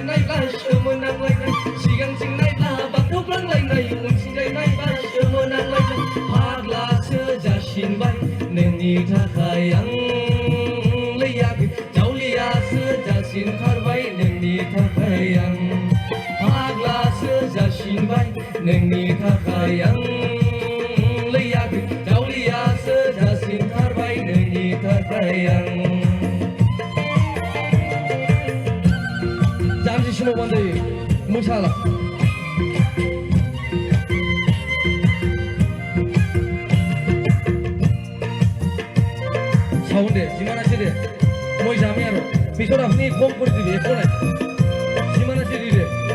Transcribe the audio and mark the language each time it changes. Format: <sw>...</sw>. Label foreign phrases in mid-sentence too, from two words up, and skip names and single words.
<brx>नायब्ला सोमोनांलायनाय सिगांथिं नायब्ला बादावफ्रांलायनाय उनथिंजाय नायब्ला सोमोनांलायनाय फाग्लासो जासिनबाय नोंनि थाखाय आंलै आगै जावलियासो जासिनथारबाय नोंनि थाखाय आं फाग्लासो जासिनबाय नोंनि थाखाय आंलै आगै जावलियासो जासिनथारबाय नोंनि थाखाय आं जानजिसिनाव बान्दायो मोसाला</brx> <bn>সাউন্ড দে সীমানা ছেড়ে মই যামি আর পিছর আপনি কম করে দিবি এখন সীমানা ছেড়ে রে</bn>